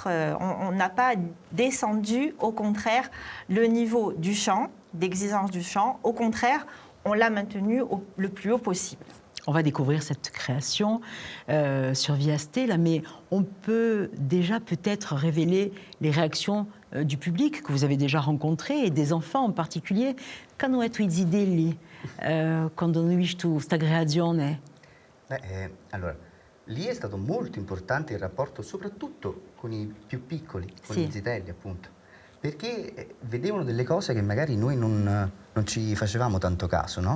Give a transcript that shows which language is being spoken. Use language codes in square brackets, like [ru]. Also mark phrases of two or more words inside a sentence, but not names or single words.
[fr] On n'a pas descendu, au contraire, le niveau du chant, d'exigence du chant. Au contraire, on l'a maintenu le plus haut possible. On va découvrir cette création sur Viaste, là, mais on peut déjà peut-être révéler les réactions du public que vous avez déjà rencontré et des enfants en particulier. [it] Quali sono i zidelli quando hanno visto questa creazione? Allora, lì è stato molto importante il rapporto soprattutto con i più piccoli, con Sì. i zitelli appunto, perché vedevano delle cose che magari noi non ci facevamo tanto caso, no?